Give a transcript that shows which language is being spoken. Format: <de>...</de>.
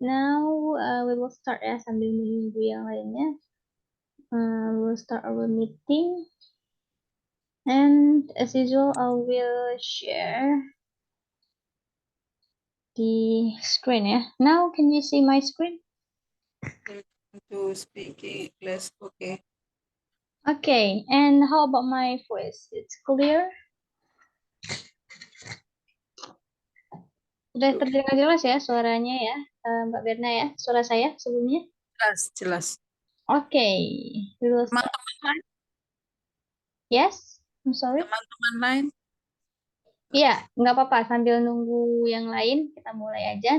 <en>Now we will start</en> <id>ya sambil menunggu yang lainnya.</id> <en>We'll start our meeting. And as usual, I will share the screen ya. Now, can you see my screen? To speak English, okay. Okay, and how about my voice? It's clear?</en> <id>Sudah terdengar jelas ya suaranya ya, Mbak Berna ya, suara saya sebelumnya? Jelas.</id> <en>Okay, we will start.</en> <id>Teman-teman lain,</id> <en>Yes, I'm sorry.</en> <id>teman-teman lain. Iya, nggak apa-apa. Sambil nunggu yang lain, kita mulai aja.</id>